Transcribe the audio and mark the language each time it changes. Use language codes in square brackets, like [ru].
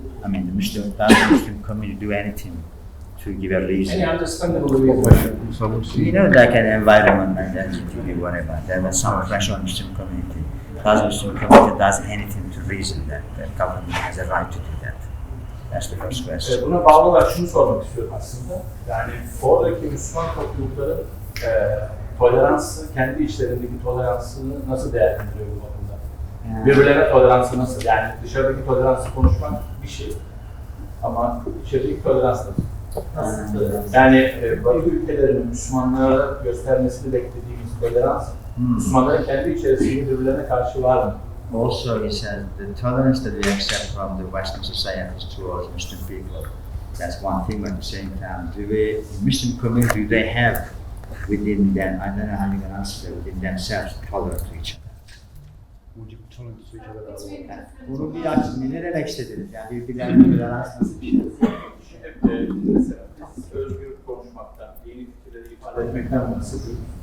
[en] I mean, does the Muslim community do anything to give a reason? Any understandable reason? You know, like an environment and identity, whatever. There was some pressure on the Muslim community. Does the Muslim community does anything to reason that the government has a right to do that? That's the first question. [tr] Buna bağlı olarak şunu sormak istiyorum aslında. Yani oradaki Müslüman toplulukların toleransı, kendi içlerindeki toleransını nasıl değerlendiriyor bu bakımda? Birbirlerine toleransı nasıl? Yani dışarıdaki toleransı konuşmak bir şey ama içerideki tolerans nasıl? Yani Batı ülkelerinin Müslümanlara göstermesini beklediğimiz tolerans, Müslümanların kendi içerisinde birbirlerine karşı var mı? [en] Also, he said the tolerance that we accept from the Western societies towards Muslim people. That's one thing. But at the same time, the Muslim community, do they have within them, I don't know how you can answer that, within themselves, tolerant to each other? Would you be tolerant to each other? [tr] Bunu bir açın, ne demek istediniz? Yani birbirlerine tolerans nasıl bir şey? Şimdi mesela biz özgür konuşmaktan, yeni fikirleri ifade etmekten bahsediyoruz.